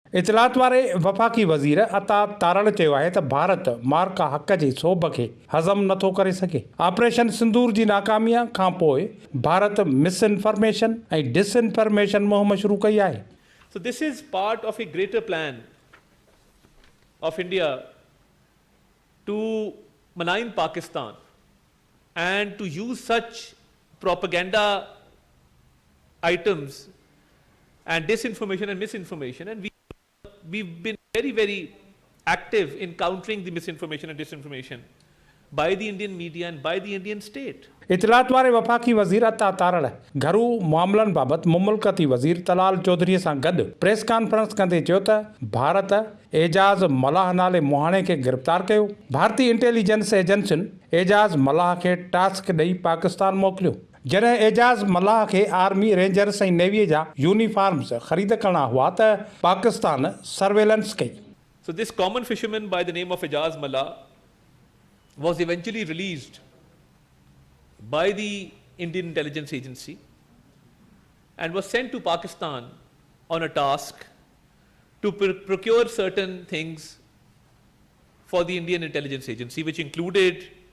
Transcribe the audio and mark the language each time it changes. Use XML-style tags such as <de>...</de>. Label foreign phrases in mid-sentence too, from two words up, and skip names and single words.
<sd>इतलात वारे वफ़ाक़ी वज़ीर अता तारड़ चयो आहे त भारत मार्का हक़ जे सोभ खे हज़म नथो करे सघे। ऑपरेशन सिंदूर जी नाकामीअ खां पोइ भारत मिसइन्फॉर्मेशन ऐं डिसइन्फॉर्मेशन मुहिम शुरू कई आहे।</sd> <en>So this is part of a greater plan of India to malign Pakistan and to use such propaganda items and disinformation and misinformation, and we've been very, very active in countering the misinformation and disinformation by the Indian media and by the Indian state.</en> <sd>इतलात वारे वफ़ाक़ी वज़ीर अता तारड़ घरू मामलनि बाबति मुमलकती वज़ीर तलाल चौधरी सां गॾु प्रेस कॉन्फ्रेंस कंदे चयो त भारत एजाज़ मलाह नाले मुहाणे खे गिरफ़्तार कयो। भारतीय इंटेलिजेंस एजेंसियुनि एजाज़ मलाह खे टास्क ॾेई पाकिस्तान मोकिलियो। जॾहिं एजाज़ मलाह खे आर्मी, रेंजर्स ऐं नेवीअ जा यूनिफॉर्म्स ख़रीद करणा हुआ त पाकिस्तान सर्वेलेंस कई।</sd> <en>So this common fisherman by the name of Ejaz Mallah was eventually released by the Indian Intelligence Agency and was sent to Pakistan on a task to procure certain things for the Indian Intelligence Agency, which included</en>